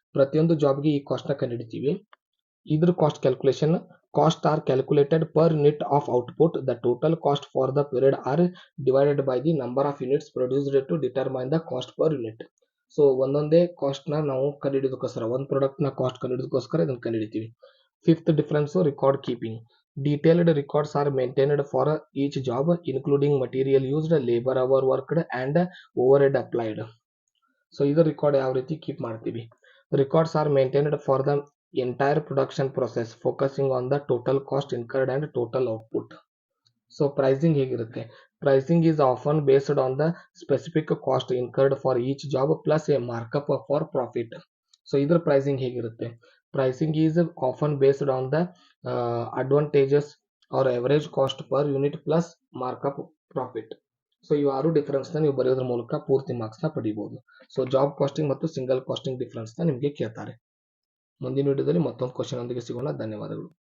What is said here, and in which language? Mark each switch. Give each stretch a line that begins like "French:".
Kannada: ಪ್ರತಿಯೊಂದು ಜಾಬ್ಗೆ ಈ ಕಾಸ್ಟ್ ನ ಕಂಡುಹಿಡಿತೀವಿ. ಇದ್ರ cost calculation.
English: Cost are calculated per unit of output. The total cost for the period are divided by the number of units produced to determine the cost per unit.
Kannada: So ಒಂದೊಂದೇ cost ನ ನಾವು ಕಂಡುಹಿಡಿಯೋದಕ್ಕೋಸ್ಕರ, ಒಂದು product ನ cost ಕಂಡುಹಿಡಿಯೋದಕ್ಕೋಸ್ಕರ ಇದನ್ನು ಕಂಡುಹಿಡಿತೀವಿ.
English: Fifth difference record keeping. Detailed records are maintained for each job, including material used, labor hour worked, and overhead applied.
Kannada: So either record ಯಾವ ರೀತಿ keep ಮಾಡ್ತೀವಿ.
English: Records are maintained for the entire production process, focusing on the total cost incurred and total output. So pricing
Kannada: ಹೇಗಿರುತ್ತೆ.
English: Pricing is often based on the specific cost incurred for each job plus a markup for profit. So either pricing
Kannada: ಹೇಗಿರುತ್ತೆ.
English: Pricing is often based on the advantages or average cost per unit plus markup profit.
Kannada: So ಇವು 6 difference ನ ನೀವು ಬರೆಯೋದ್ರ ಮೂಲಕ ಪೂರ್ತಿ marks ನ ಪಡಿಬಹುದು. So job casting ಮತ್ತು single casting difference ನ ನಿಮಗೆ ಕೇಳ್ತಾರೆ. ಮುಂದಿನ ವಿಡಿಯೋದಲ್ಲಿ ಮತ್ತೊಂದು ಕ್ವಶನ್ ಒಂದಿಗೆ ಸಿಗೋಣ. ಧನ್ಯವಾದಗಳು.